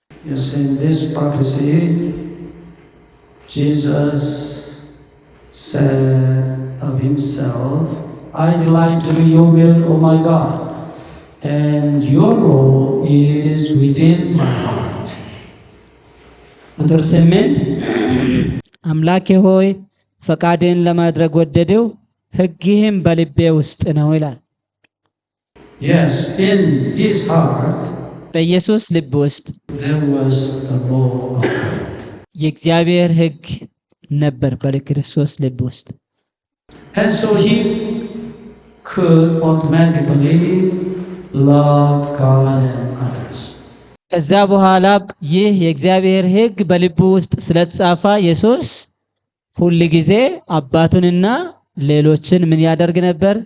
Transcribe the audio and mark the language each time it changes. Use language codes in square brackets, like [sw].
[en] Yes, in this prophecy, Jesus said of himself, I delight to do your will, O my God, and your law is within my heart. [am] ቁጥር 8 አምላኬ ሆይ ፈቃድን ለማድረግ ወደደው፣ ሕግህም በልቤ ውስጥ ነው ይላል። [en] Yes, in his heart [am] በኢየሱስ ልብ ውስጥ [en] there was the law of God. [am] የእግዚአብሔር ሕግ ነበር በክርስቶስ ልብ ውስጥ። [en] And so he could automatically love God and others. [am] ከዛ በኋላ ይህ የእግዚአብሔር ሕግ በልቡ ውስጥ ስለተጻፈ ኢየሱስ ሁል ጊዜ አባቱንና ሌሎችን ምን ያደርግ ነበር?